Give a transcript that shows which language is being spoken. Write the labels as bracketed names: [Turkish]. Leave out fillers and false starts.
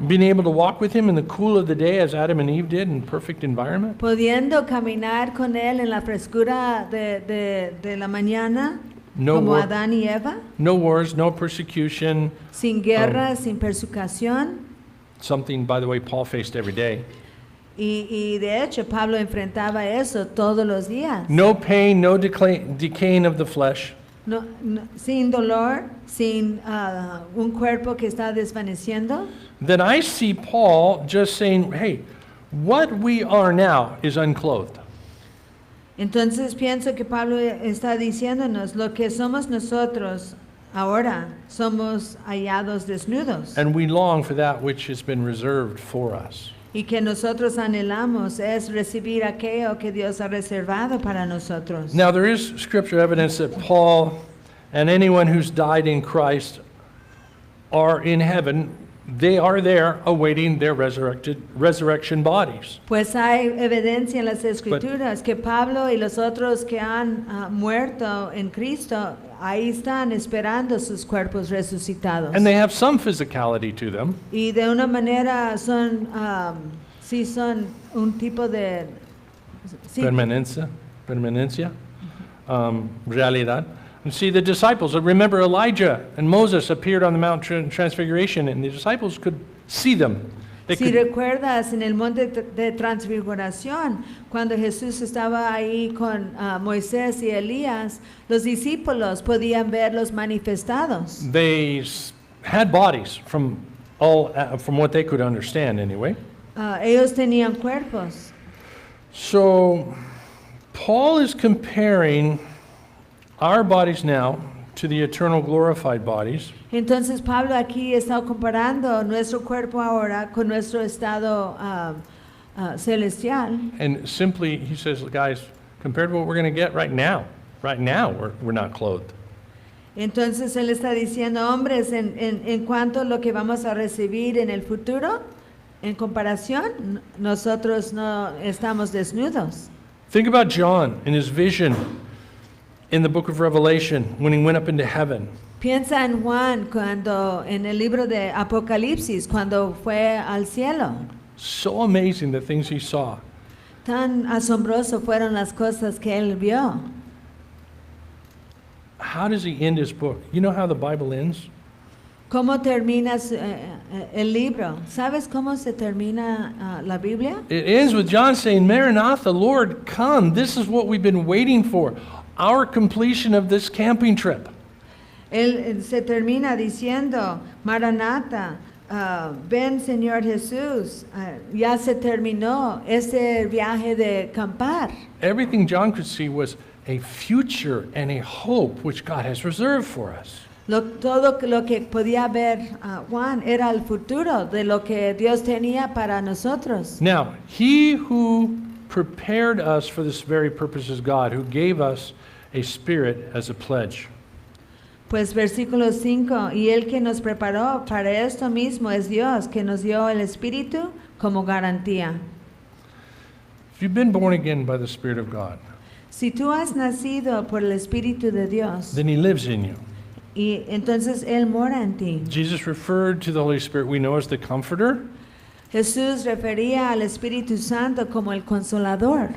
[English] being able to walk with Him in the cool of the day as Adam and Eve did in perfect environment, [Spanish] pudiendo caminar con Él en la frescura de la mañana, [English] No [Spanish] como [English] war- [Spanish] Adán y Eva, [English] no wars, no persecution, [Spanish] sin guerra, sin persecución. [English] something, by the way, Paul faced every day. [Spanish] Y de hecho Pablo enfrentaba eso todos los días. [English] No pain, no decaying of the flesh. [Spanish] Sin dolor, sin un cuerpo que está desvaneciendo. [English] Then I see Paul just saying, hey, what we are now is unclothed. [Spanish] Entonces pienso que Pablo está diciéndonos lo que somos nosotros ahora, somos hallados desnudos. [English] And we long for that which has been reserved for us. [Spanish] Y que nosotros anhelamos es recibir aquello que Dios ha reservado para nosotros. [English] Now, there is scripture evidence that Paul and anyone who's died in Christ are in heaven. They are there awaiting their resurrection bodies. [Spanish] Pues hay evidencia en las Escrituras que Pablo y los otros que han muerto en Cristo, ahí están esperando sus cuerpos resucitados. [English] And they have some physicality to them. [Spanish] Y de una manera son, sí son un tipo de... sí, Permanencia, realidad. [English] And see, the disciples, remember Elijah and Moses appeared on the Mount Transfiguration, and the disciples could see them. They [Spanish] Si [English] could, [Spanish] recuerdas en el monte de transfiguración, cuando Jesús estaba ahí con Moisés y Elías, los discípulos podían verlos manifestados. [English] they had bodies from what they could understand anyway. [Spanish] Ellos tenían cuerpos. [English] So Paul is comparing our bodies now to the eternal glorified bodies. [Spanish] Entonces Pablo aquí está comparando nuestro cuerpo ahora con nuestro estado celestial. [English] And simply, he says, guys, compared to what we're going to get right now we're not clothed. [Spanish] Entonces él está diciendo, hombres, en cuanto a lo que vamos a recibir en el futuro, en comparación, nosotros no estamos desnudos. [English] Think about John in his vision in the book of Revelation when he went up into heaven. [Spanish] Piensa en Juan cuando en el libro de Apocalipsis, cuando fue al cielo. [English] So amazing the things he saw. [Spanish] Tan asombroso fueron las cosas que él vio. [English] How does he end his book? You know how the Bible ends? [Spanish] ¿Cómo termina el libro? ¿Sabes cómo se termina la Biblia? [English] It ends with John saying, Maranatha, Lord, come. This is what we've been waiting for. Our completion of this camping trip. [Spanish] Él se termina diciendo, Maranatha, ven Señor Jesús, ya se terminó ese viaje de acampar. [English] Everything John could see was a future and a hope which God has reserved for us. [Spanish] Todo lo que podía ver Juan era el futuro de lo que Dios tenía para nosotros. [English] Now, he who prepared us for this very purpose is God, who gave us a spirit as a pledge. [Spanish] Pues versículo 5, y el que nos preparó para esto mismo es Dios, que nos dio el Espíritu como garantía. [English] If you've been born again by the Spirit of God, [Spanish] Si tú has nacido por el Espíritu de Dios, [English] then he lives in you. [Spanish] y entonces Él mora en ti. [English] Jesus referred to the Holy Spirit we know as the Comforter, [Spanish] Jesús refería al Espíritu Santo como el Consolador,